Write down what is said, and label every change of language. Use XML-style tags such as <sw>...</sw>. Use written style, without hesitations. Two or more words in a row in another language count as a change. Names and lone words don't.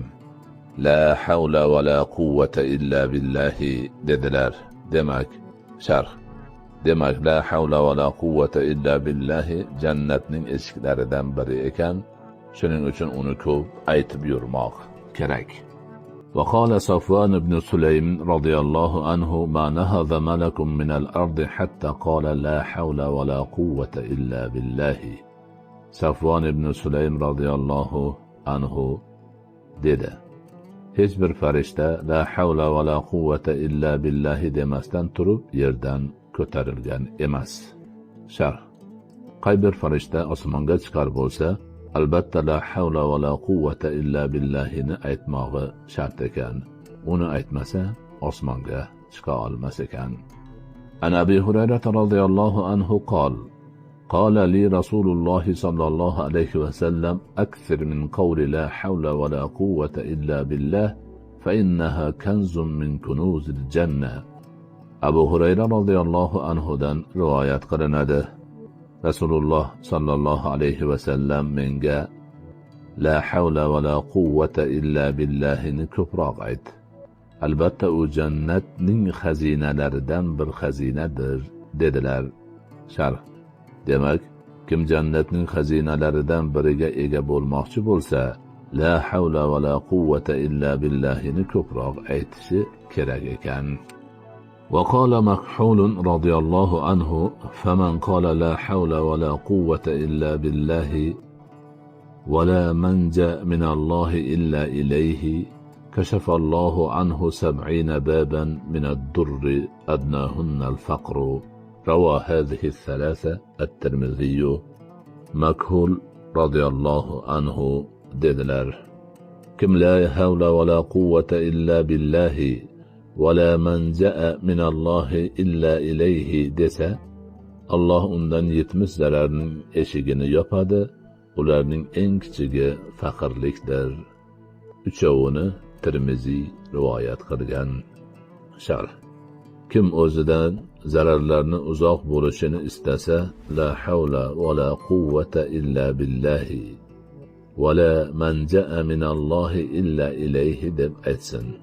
<ar>لا حول ولا قوة إلا بالله dedilar.</ar> <uz>Demak, sharh: Demak,</uz> <ar>لا حول ولا قوة إلا بالله</ar> <uz>jannatning eshiklaridan biri ekan, shuning uchun uni ko'p aytib yurmoq kerak.</uz> <ar>وقال صفوان بن سليم رضي الله عنه ما نهض ملك من الأرض حتى قال لا حول ولا قوة إلا بالله.</ar> <uz>Safvon ibn Sulaym</uz> <ar>رضي الله عنه</ar> <uz>dedi: hech bir farishta</uz> <ar>لا حول ولا قوة إلا بالله</ar> <uz>demasdan turib yerdan ko'tarilgan emas. Sharh: qay bir farishta osmonga chiqar bo'lsa, albatta</uz> <ar>لا حول ولا قوة إلا بالله</ar> <uz>aytmog'i shart ekan. Uni aytmasa osmonga chiqa olmas ekan.</uz> <ar>عن أبي هريرة رضي الله عنه قال لي رسول الله صلى الله عليه وسلم أكثر من قول لا حول ولا قوة إلا بالله فإنها كنز من كنوز الجنة.</ar> <uz>Abu Hurayra</uz> <ar>رضي الله عنه</ar> <uz>rivoyat qilinadi. Rasululloh</uz> <ar>صلى الله عليه وسلم</ar> <uz>menga</uz> <ar>لا حول ولا قوة إلا بالله</ar> <uz>ko'proq ayt. Albatta u jannatning xazinalaridan bir xazinadir dedilar. Sharh: demak, kim jannatning xazinalaridan biriga ega bo'lmoqchi bo'lsa,</uz> <ar>لا حول ولا قوة إلا بالله</ar> <uz>ko'proq aytishi kerak ekan.</uz> <ar>وقال مكحول رضي الله عنه فمن قال لا حول ولا قوة إلا بالله ولا منجأ من الله إلا إليه كشف الله عنه 70 بابا من الضر أدناهن الفقر. روى هذه الثلاثة الترمذي. مكحول رضي الله عنه</ar> <uz>dedilar: kim</uz> <ar>لا حول ولا قوة إلا بالله ولا منجأ من الله إلا إليه</ar> <uz>desa, Allah undan 70 zararning eshigini yopadi. Ularning eng kichigi faqirlikdir. Uchovini Tirmiziy rivoyat qilgan. Sharh: kim o'zidan zararlarni uzoq bo'lishini istasa,</uz> <ar>لا حول ولا قوة إلا بالله ولا منجأ من الله إلا إليه</ar> <uz>deb aytsin.</uz>